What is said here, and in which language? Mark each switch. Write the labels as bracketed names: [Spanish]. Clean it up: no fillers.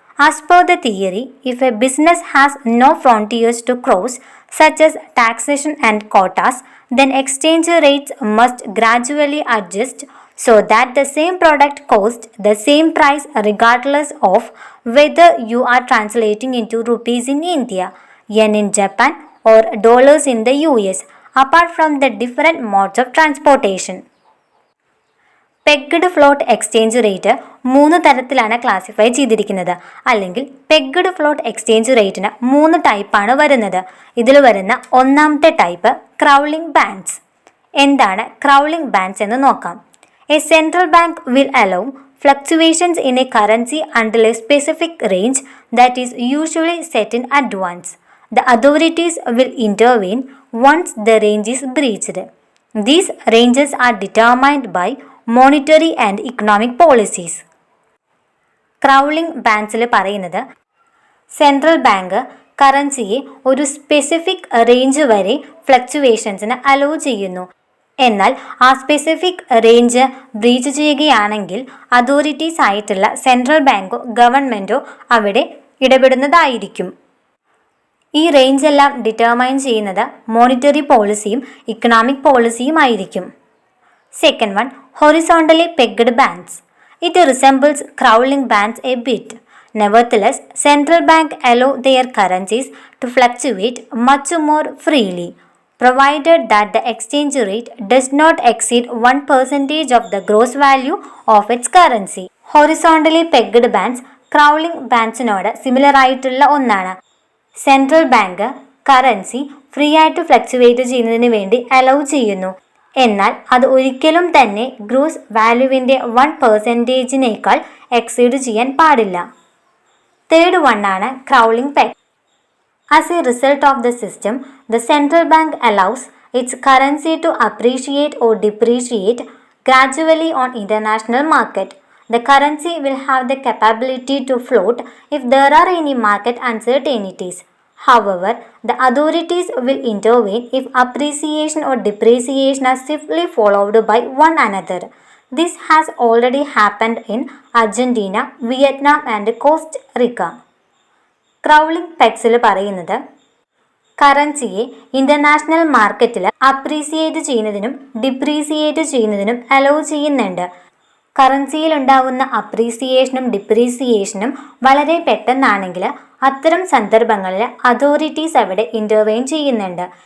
[English] As per the theory, if a business has no frontiers to cross, such as taxation and quotas, then exchange rates must gradually adjust so that the same product costs the same price regardless of whether you are translating into rupees in India, yen in Japan, or dollars in the US, apart from the different modes of transportation. [Malayalam] Pegged float exchange rate 3 തരത്തിലാണ് classify ചെയ്തിരിക്കുന്നത്. അല്ലെങ്കിൽ pegged float exchange റേറ്റിന് 3 ടൈപ്പാണ് വരുന്നത്. ഇതിൽ വരുന്ന ഒന്നാമത്തെ type crawling bands. എന്താണ് ക്രൗളിംഗ് ബാൻഡ്സ് എന്ന് നോക്കാം. [English] A central bank will allow fluctuations in a currency until a specific range that is usually set in advance. The authorities will intervene once the range is breached. These ranges are determined by monetary and economic policies. [Malayalam] Crawling ബാൻഡ്സിൽ പറയുന്നത് central bank കറൻസിയെ ഒരു specific range വരെ ഫ്ലക്ച്വേഷൻസിന് hello ചെയ്യുന്നു. എന്നാൽ ആ specific range breach ചെയ്യുകയാണെങ്കിൽ authorities ആയിട്ടുള്ള central ബാങ്കോ ഗവൺമെൻറ്റോ അവിടെ ഇടപെടുന്നതായിരിക്കും. ഈ റേഞ്ച് എല്ലാം ഡിറ്റർമൈൻ ചെയ്യുന്നത് മോണിറ്ററി പോളിസിയും ഇക്കണോമിക് പോളിസിയും ആയിരിക്കും. [English] Second one, horizontally pegged bands. It resembles crawling bands a bit. Nevertheless, central bank allow their currencies to fluctuate much more freely, provided that the exchange rate does not exceed 1% of the gross value of its currency. [Malayalam] Horizontally pegged bands crawling ബാൻഡ്സിനോട് similar ആയിട്ടുള്ള ഒന്നാണ്. Central bank currency free ആയിട്ട് fluctuate ചെയ്യുന്നതിന് വേണ്ടി allow ചെയ്യുന്നു. എന്നാൽ അത് ഒരിക്കലും തന്നെ ഗ്രോസ് വാല്യൂവിൻ്റെ 1%നേക്കാൾ എക്സീഡ് ചെയ്യാൻ പാടില്ല. തേർഡ് വൺ ആണ് crawling peg. [English] As a result of the system, the central bank allows its currency to appreciate or depreciate gradually on international market. The currency will have the capability to float if there are any market uncertainties. However, the authorities will intervene if appreciation or depreciation are swiftly followed by one another. This has already happened in Argentina, Vietnam and Costa Rica. [Malayalam] Crawling പെഗ്സിൽ പറയുന്നത് കറൻസിയെ international മാർക്കറ്റിൽ appreciate ചെയ്യുന്നതിനും depreciate ചെയ്യുന്നതിനും hello ചെയ്യുന്നുണ്ട്. കറൻസിയിൽ ഉണ്ടാകുന്ന അപ്രീസിയേഷനും ഡിപ്രീസിയേഷനും വളരെ പെട്ടെന്നാണെങ്കിൽ അത്തരം സന്ദർഭങ്ങളിൽ authorities അവിടെ ഇൻ്റർവെയിൻ ചെയ്യുന്നുണ്ട്.